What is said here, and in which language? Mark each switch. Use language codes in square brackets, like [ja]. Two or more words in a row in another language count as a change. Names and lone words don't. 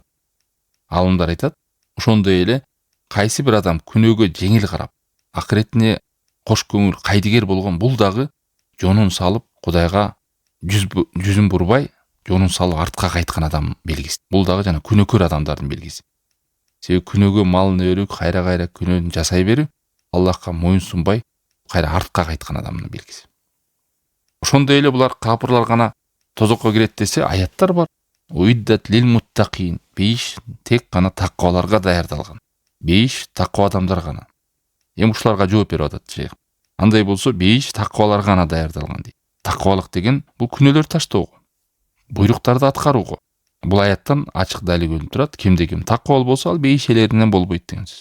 [ky] Алымдар айтат, ошондой эле кайсы бир адам күнөөгө жеңил карап, акыретине кош көңүл кайдыгер болгон бул дагы жонун салып Кудайга жүзүн бурбай, жонун салып артка кайткан адам белгиси. Бул дагы жана күнөөкөр адамдардын белгиси. Себеби күнөөгө малын өрүп, кайра күнөөнү жасай берип, Аллахка моюн сунбай, кайра артка кайткан адамдын белгиси. Ошондой эле булар капырлар гана тозокко кирет десе, аяттар бар. [ar] أعدت للمتقين. [ky] Бейиш тек гана такваларга даярдалган. Бейиш таква адамдар гана. Эми ушуларга жооп берип атат шейх. Андай болсо бейиш такваларга гана даярдалган дейт. Таквалык деген бул күнөөлөр таштоого, буйруктарды аткарууга. Бул аяттан ачык далил көрүнүп турат. Кимде ким таквал болсо, ал бейиш элеринен болбойт деген сөз.